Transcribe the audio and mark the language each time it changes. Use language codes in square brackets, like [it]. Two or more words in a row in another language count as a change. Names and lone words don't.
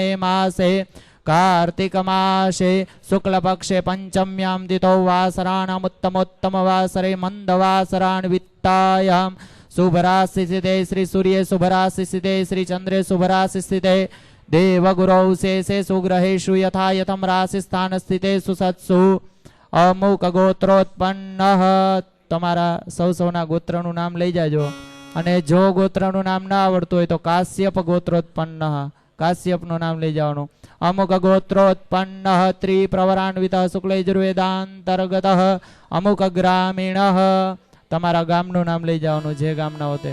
[sa] मासे कार्तिक मासे शुक्लपक्षे पंचम्यां तिथौ वासराणामुत्तमोत्तमवासरे मंदवासरान्वित्तायां शुभराशिस्थिते श्री सूर्ये शुभराशिस्थिते श्री चंद्रे शुभराशिस्थिते देवगुरौ शेषे सुग्रहेषु यथा यथं राशिस्थान स्थितेषु सत्सु अमुक गोत्रोत्पन्न। [gu] તમારા સૌના ગોત્રનું નામ લઈ જાજો અને જો ગોત્રનું નામ ના આવડતું હોય તો કાશ્યપ ગોત્રોત્પન્ન, કાશ્યપનું નામ લઈ જવાનું। [sa] अमुक गोत्रोत्पन्न त्रिप्रवरान्वितः शुक्लयजुर्वेदान्तर्गतः अमुक ग्रामीणः, [gu] તમારા ગામનું નામ લઈ જવાનું જે ગામના હોતે।